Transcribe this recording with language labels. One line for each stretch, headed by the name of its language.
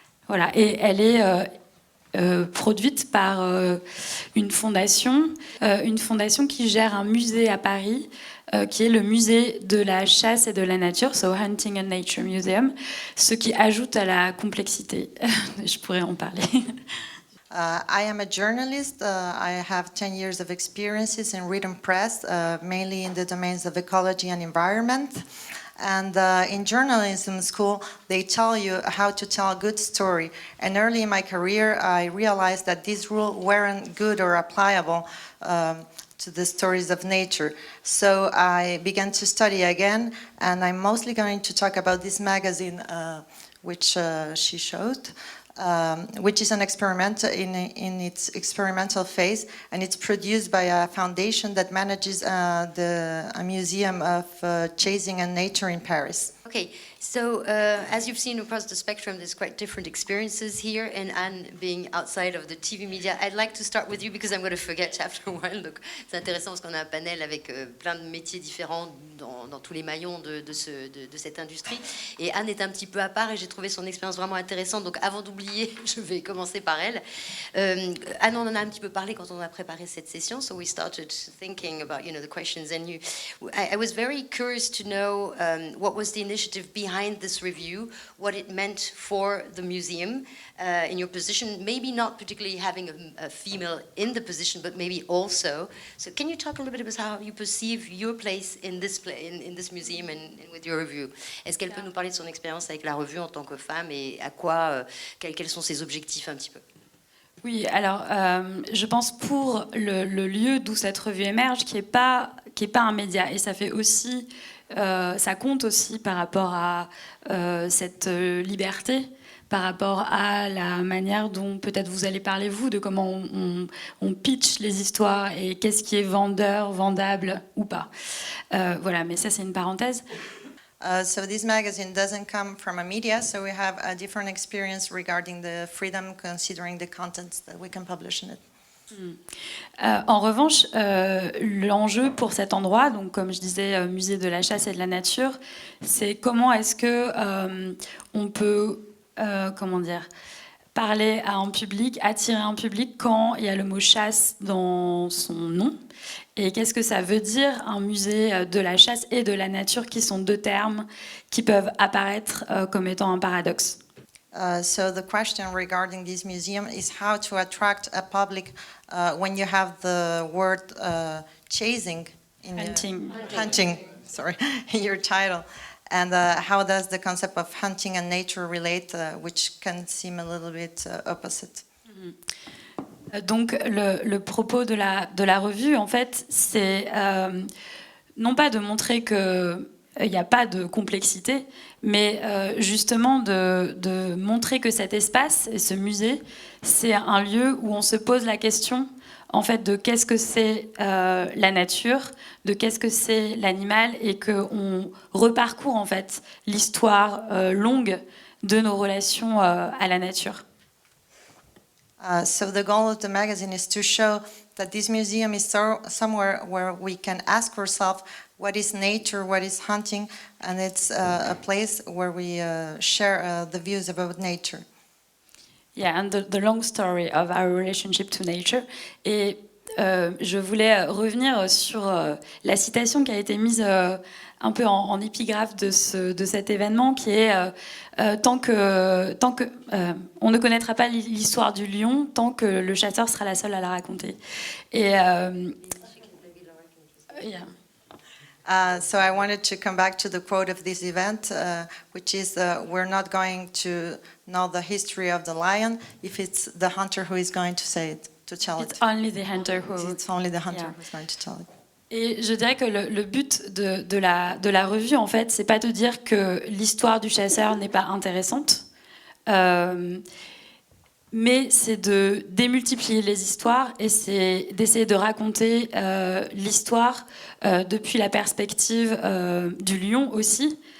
French: Voilà, et elle est produite par une fondation qui gère un musée à Paris, qui est le musée de la chasse et de la nature,
English: so Hunting and Nature Museum,
French: ce qui ajoute à la complexité. Je pourrais en parler.
English: I am a journalist. I have 10 years of experiences in written press, mainly in the domains of ecology and environment. And in journalism school, they tell you how to tell a good story. And early in my career, I realized that these rules weren't good or applicable to the stories of nature. So I began to study again, and I'm mostly going to talk about this magazine, which she showed. Which is an experiment in its experimental phase, and it's produced by a foundation that manages a museum of chasing and nature in Paris. Okay, so as you've seen across the spectrum, there's quite different experiences here, and Anne being outside of the TV media, I'd like to start with you because I'm going to forget after a while.
French: Donc c'est intéressant parce qu'on a un panel avec plein de métiers différents dans tous les maillons de cette industrie. Et Anne est un petit peu à part et j'ai trouvé son expérience vraiment intéressante. Donc avant d'oublier, je vais commencer par elle. Anne, on en a un petit peu parlé quand on a préparé cette session,
English: so we started thinking about the questions, and I was very curious to know what was the initiative behind this review, what it meant for the museum in your position, maybe not particularly having a female in the position, but maybe also. So can you talk a little bit about how you perceive your place in this museum and with your review?
French: Est-ce qu'elle peut nous parler de son expérience avec la revue en tant que femme et à quoi, quels sont ses objectifs un petit peu? Oui, alors je pense pour le lieu d'où cette revue émerge, qui est pas un média, et ça fait aussi, ça compte aussi par rapport à cette liberté, par rapport à la manière dont peut-être vous allez parler vous de comment on pitch les histoires et qu'est-ce qui est vendeur, vendable ou pas. Voilà, mais ça c'est une parenthèse.
English: So this magazine doesn't come from a media, so we have a different experience regarding the freedom, considering the contents that we can publish in it.
French: En revanche, l'enjeu pour cet endroit, donc comme je disais, musée de la chasse et de la nature, c'est comment est-ce que on peut, parler à un public, attirer un public quand il y a le mot chasse dans son nom. Et qu'est-ce que ça veut dire, un musée de la chasse et de la nature, qui sont deux termes qui peuvent apparaître comme étant un paradoxe.
English: So the question regarding this museum is how to attract a public when you have the word chasing in hunting, sorry, in your title. And how does the concept of hunting and nature relate, which can seem a little bit opposite?
French: Donc le propos de la revue, en fait, c'est non pas de montrer qu'il n'y a pas de complexité, mais justement de montrer que cet espace et ce musée, c'est un lieu où on se pose la question en fait de qu'est-ce que c'est la nature, de qu'est-ce que c'est l'animal, et qu'on reparcourt en fait l'histoire longue de nos relations à la nature.
English: So the goal of the magazine is to show that this museum is somewhere where we can ask ourselves what is nature, what is hunting, and it's a place where we share the views about nature. Yeah, and the long story of our relationship to nature.
French: Et je voulais revenir sur la citation qui a été mise un peu en épigraphe de cet événement, qui est tant que on ne connaîtra pas l'histoire du lion, tant que le chasseur sera la seule à la raconter. Et
English: So I wanted to come back to the quote of this event, which is, we're not going to know the history of the lion if it's the hunter who is going to say it, to tell it. It's only the hunter It's only the hunter who's going to tell it.
French: Et je dirais que le but de la revue, en fait, c'est pas de dire que l'histoire du chasseur n'est pas intéressante, mais c'est de démultiplier les histoires et c'est d'essayer de raconter l'histoire depuis la perspective du lion aussi.